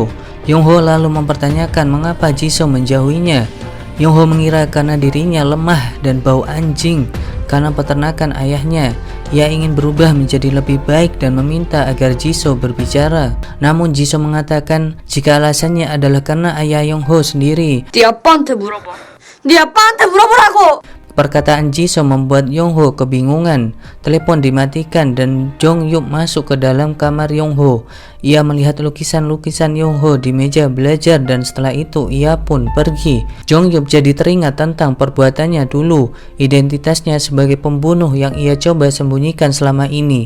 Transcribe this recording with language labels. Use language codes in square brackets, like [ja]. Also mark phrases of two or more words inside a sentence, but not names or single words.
[id] Yongho lalu mempertanyakan mengapa Jisoo menjauhinya. Yongho mengira karena dirinya lemah dan bau anjing karena peternakan ayahnya. Ia ingin berubah menjadi lebih baik dan meminta agar Jisoo berbicara. Namun Jisoo mengatakan jika alasannya adalah karena ayah Yongho sendiri. [ko] 네 아빠한테 물어봐. 네 아빠한테 물어보라고! [id] Perkataan Jisoo membuat Yongho kebingungan. Telepon dimatikan dan Jongyup masuk ke dalam kamar Yongho. Ia melihat lukisan-lukisan Yongho di meja belajar dan setelah itu ia pun pergi. Jongyup jadi teringat tentang perbuatannya dulu, identitasnya sebagai pembunuh yang ia coba sembunyikan selama ini.